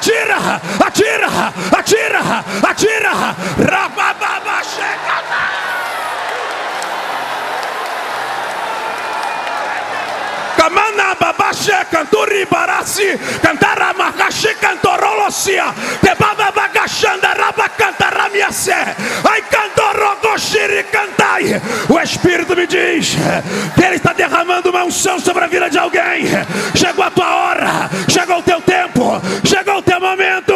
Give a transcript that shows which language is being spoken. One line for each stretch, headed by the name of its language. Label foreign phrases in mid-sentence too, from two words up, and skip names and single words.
Portuguese: atira, atira, atira, atira, rabababa, chega. Kamana babashe kanturi barasi kantara makashi kantorolosia te baba bagashanda raba cantaramiase ai cantorogoshiri cantai. O Espírito me diz que Ele está derramando uma unção sobre a vida de alguém. Chegou a tua hora, chegou o teu tempo, chegou o teu momento.